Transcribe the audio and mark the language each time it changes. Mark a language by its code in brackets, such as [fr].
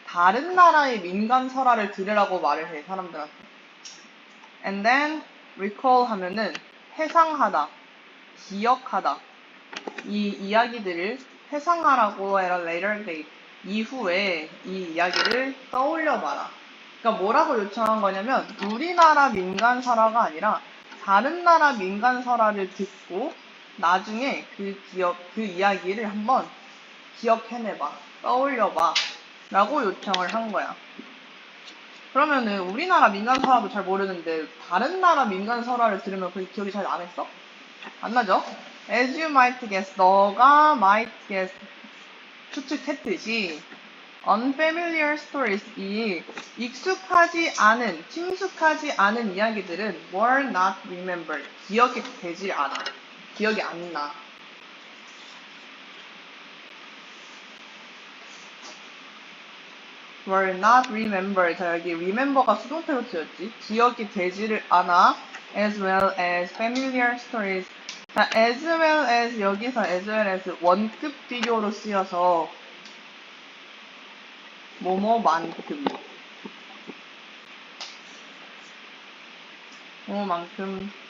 [ko] 다른 나라의 민간설화를 들으라고 말을 해, 사람들한테. [en] And then recall [ko] 하면은 회상하다, 기억하다. 이 이야기들을 회상하라고 [en] at a later date. [ko] 이후에 이 이야기를 떠올려봐라. 그러니까 뭐라고 요청한 거냐면 우리나라 민간설화가 아니라 다른 나라 민간설화를 듣고 나중에 그 이야기를 한번 기억해내봐, 떠올려봐 라고 요청을 한 거야. 그러면은 우리나라 민간설화도 잘 모르는데 다른 나라 민간설화를 들으면 그게 기억이 잘 안 했어? 안 나죠? [en] As you might guess, [ko] 너가 might guess 추측했듯이 [en] unfamiliar stories, [ko] 이 익숙하지 않은, 친숙하지 않은 이야기들은 [en] were not remembered, [ko] 기억이 되지 않아. 기억이 안 나. [en] were not remembered. [ko] 자, 여기 remember가 수동태로 쓰였지. 기억이 되지를 않아. [en] as well as familiar stories. [ko] 자, as well as, 여기서 as well as 원급 비교로 쓰여서 뭐뭐만큼, 뭐만큼.